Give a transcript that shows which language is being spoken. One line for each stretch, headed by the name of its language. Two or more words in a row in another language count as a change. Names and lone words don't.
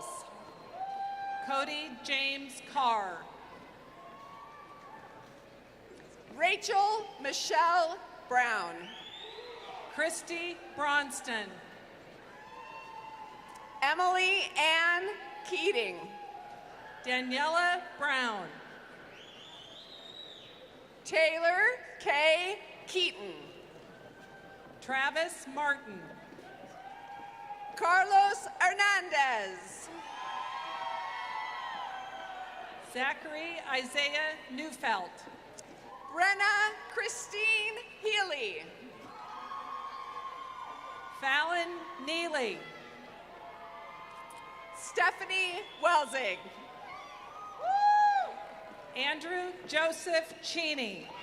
English: Cody James Carr. Rachel Michelle Brown. Christy Bronston. Emily Ann Keating. Daniela Brown. Taylor K. Keaton. Travis Martin. Carlos Hernandez. Zachary Isaiah Neufeld. Brenna Christine Healy. Fallon Neely. Stephanie Welsing. Andrew Joseph Cheney.